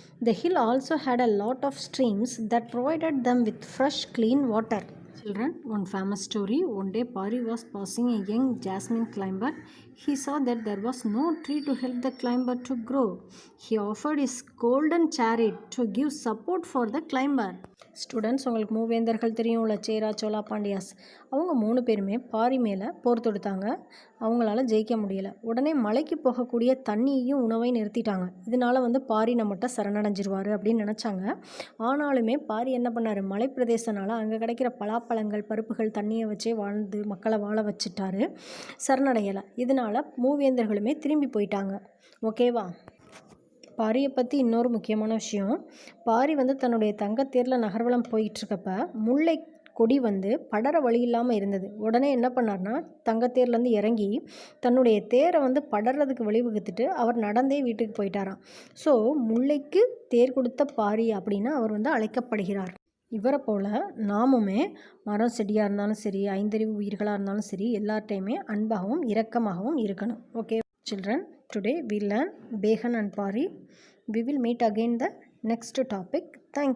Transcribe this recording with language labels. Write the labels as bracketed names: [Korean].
[English] The hill also had a lot of streams that provided them with fresh clean water. Children, one famous story. One day Pari was passing a young jasmine climber. He saw that there was no tree to help the climber to grow. He offered his golden chariot to give support for the climber. [Tamil] Students, உங்களுக்கு மூவேந்தர்கள் தெரியும்ல, சேரா சோழா பாண்டியாஸ். அவங்க 3 பேருமே பாரி மேலே போர் தொடுத்தாங்க. அவங்களால ஜெயிக்க முடியலை. உடனே மலைக்கு போகக்கூடிய தண்ணியையும் உணவையும் நிறுத்திட்டாங்க. இதனால் பாரி நம்மகிட்ட சரணடைஞ்சிருவார் அப்படின்னு நினச்சாங்க. ஆனாலுமே பாரி என்ன பண்ணார், மலைப்பிரதேசனால அங்கே கிடைக்கிற பலாப்பழங்கள், பருப்புகள், தண்ணியை வச்சே வாழ்ந்து மக்களை வாழ வச்சுட்டாரு. சரணடையலை. இதனால் மூவேந்தர்களுமே திரும்பி போயிட்டாங்க. ஓகேவா? பாரியை பற்றி இன்னொரு முக்கியமான விஷயம். பாரி தன்னுடைய தங்கத்தேரில் நகர்வலம் போயிட்டுருக்கப்ப முல்லை கொடி படர வழி இல்லாமல் இருந்தது. உடனே என்ன பண்ணார்னா, தங்கத்தேர்லேருந்து இறங்கி தன்னுடைய தேரை படறதுக்கு வழிவகுத்துட்டு அவர் நடந்தே வீட்டுக்கு போயிட்டாராம். ஸோ முல்லைக்கு தேர் கொடுத்த பாரி அப்படின்னு அவர் அழைக்கப்படுகிறார். இவரை போல் நாமுமே மரம் செடியாக இருந்தாலும் சரி, ஐந்தறிவு உயிர்களாக இருந்தாலும் சரி, எல்லார்ட்டையுமே அன்பாகவும் இரக்கமாகவும் இருக்கணும். [English] Okay children, today we learn Behan and Pari. We will meet again the next topic. Thank you.